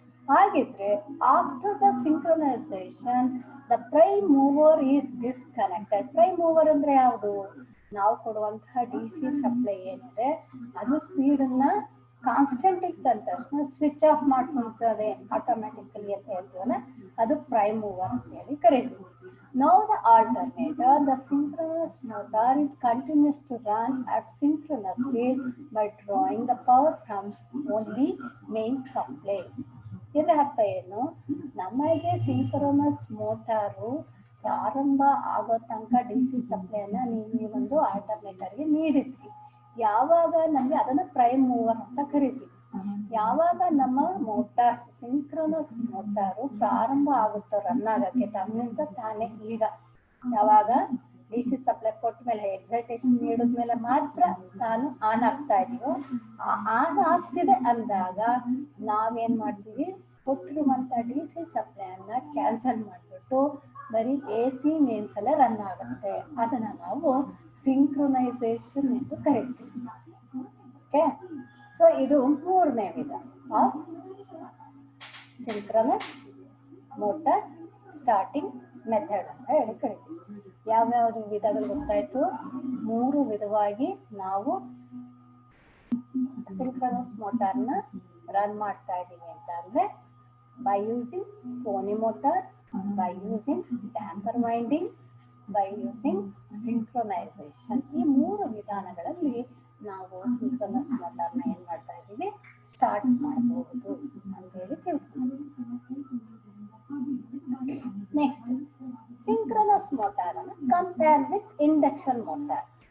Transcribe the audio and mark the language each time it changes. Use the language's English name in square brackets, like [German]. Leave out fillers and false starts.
[English] ಹಾಗಿದ್ರೆ after the synchronization the prime mover is disconnected. [Kannada] Prime mower ಅಂದ್ರೆ ಯಾವುದು? ನಾವು ಕೊಡುವಂತಹ DC ಸಪ್ಲೈ ಏನಿದೆ ಅದು ಸ್ಪೀಡ್ ಅನ್ನ ಕಾನ್ಸ್ಟೆಂಟ್ ಇದ್ದಂತ ತಕ್ಷಣ ಸ್ವಿಚ್ ಆಫ್ ಮಾಡ್ಕೊಂತದೆ ಆಟೋಮ್ಯಾಟಿಕಲಿ ಅಂತ ಹೇಳ್ತೀವಲ್ಲ, ಅದು ಪ್ರೈಮ್ ಮೂವರ್ ಅಂತ ಹೇಳಿ ಕರೀತೀವಿ. [English] Now the alternator, the synchronous motor is continuous to run at synchronous speed by drawing the power from only main supply. [Kannada] ಇದರ ಅರ್ಥ ಏನು? ನಮಗೆ ಸಿಂಕ್ರೋನಸ್ ಮೋಟಾರು ಪ್ರಾರಂಭ ಆಗೋ ತನಕ DC ಸಪ್ಲೈನ ನೀವು ಒಂದು ಆಲ್ಟರ್ನೇಟರ್ಗೆ ನೀಡಿದ್ವಿ. ಯಾವಾಗ ನಮಗೆ ಅದನ್ನ ಪ್ರೈಮ್ ಮೂವರ್ ಅಂತ ಕರಿತೀವಿ. ಯಾವಾಗ ನಮ್ಮ ಮೋಟಾರ್ ಸಿಂಕ್ರೋನಸ್ ಮೋಟಾರು ಪ್ರಾರಂಭ ಆಗುತ್ತೋ ರನ್ ಆಗಕ್ಕೆ ತನ್ನಿಂದ ತಾನೇ, ಈಗ ಯಾವಾಗ DC ಸಪ್ಲೈ ಕೊಟ್ಟ ಮೇಲೆ ಎಕ್ಸೈಟೇಷನ್ ನೀಡಿದ್ಮೇಲೆ ಮಾತ್ರ ತಾನು ಆನ್ ಆಗ್ತಾ ಇದೀವೋ, ಆನ್ ಆಗ್ತಿದೆ ಅಂದಾಗ ನಾವೇನ್ ಮಾಡ್ತೀವಿ, ಕೊಟ್ಟಿರುವಂತ DC ಸಪ್ಲೈ ಅನ್ನ ಕ್ಯಾನ್ಸಲ್ ಮಾಡ್ಬಿಟ್ಟು ಬರೀ AC ಮೇನ್ಸ್ ಎಲ್ಲ ರನ್ ಆಗುತ್ತೆ. ಅದನ್ನ ನಾವು ಸಿಂಕ್ರೊನೈಸೇಷನ್ ಎಂದು ಕರಿತೀವಿ. ಓಕೆ, ಸೊ ಇದು ಮೂರನೇ ವಿಧ of synchronous motor starting method ಅಂತ ಹೇಳಿ ಕರಿತೀವಿ. ಯಾವ್ಯಾವ್ದು ವಿಧಗಳು ಗೊತ್ತಾಯ್ತು? 3 ವಿಧವಾಗಿ ನಾವು ಸಿಂಕ್ರನಸ್ ಮೋಟಾರ್ನ ರನ್ ಮಾಡ್ತಾ ಇದೀವಿ ಅಂತ ಅಂದ್ರೆ [English] by using pony motor, by using damper winding, by using synchronization. [Kannada] ಈ 3 ವಿಧಾನಗಳಲ್ಲಿ ನಾವು ಸಿಂಕ್ರನಸ್ ಮೋಟಾರ್ನ ಏನ್ ಮಾಡ್ತಾ ಇದೀವಿ, ಸ್ಟಾರ್ಟ್ ಮಾಡಬಹುದು ಅಂತ ಹೇಳಿ ತಿಳ್ಕೊಂಡು. ನೆಕ್ಸ್ಟ್, ಸಿಂಕ್ರನಸ್ ಮೋಟಾರ್ ಅನ್ನು ಕಂಪೇರ್ ವಿತ್ ಇಂಡಕ್ಷನ್ ಮೋಟಾರ್.